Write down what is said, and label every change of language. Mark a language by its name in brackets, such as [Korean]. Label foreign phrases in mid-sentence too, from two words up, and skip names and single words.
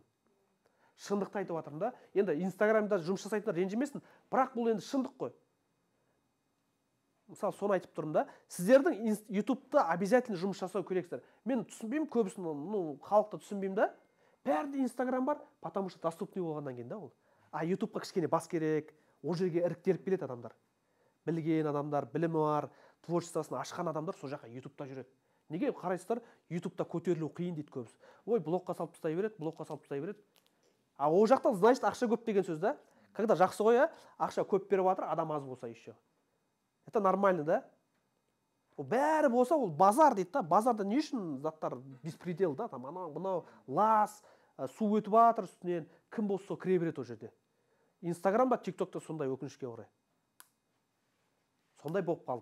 [Kazakh] Шындықты айтып жатырмын да. Енді Инстаграмда жұмыс жасайтындар ренжімесін, бірақ бұл енді шындық қой. мысалы соны айтып тұрмын да, сіздердің ютубта обязательно жұмыс жасау керексіздер. Мен түсінбеймін көбісін, халықта түсінбеймін да. Бәрінде инстаграм бар, [Russian] потому что доступный [Kazakh] болғаннан кейін да ол. А ютубқа кішкене бас керек, ол жерге іріктеліп келеді адамдар. Білген адамдар, білімі бар, творчествосын ашқан адамдар сол жаққа ютубта жүреді. Неге қарайсыздар, ютубта көтерілу қиын дейді көбісі. Ой, блогқа салып тастай береді, блогқа салып тастай береді. А ол жақта значит ақша көп деген сөз да. Когда жақсы ғой, ақша көп беріп жатыр, адам аз болса еще. [Russian] Это нормально, да? [Kazakh] Ол бәрі болса, ол базар дейді да. Базарда не үшін заттар беспредел да? Там мынау лас, су өтіп жатыр үстінен, кім болса кіре береді ол жерде. Инстаграмда, тиктокта сондай өкінішке орай. Сондай болып қалды.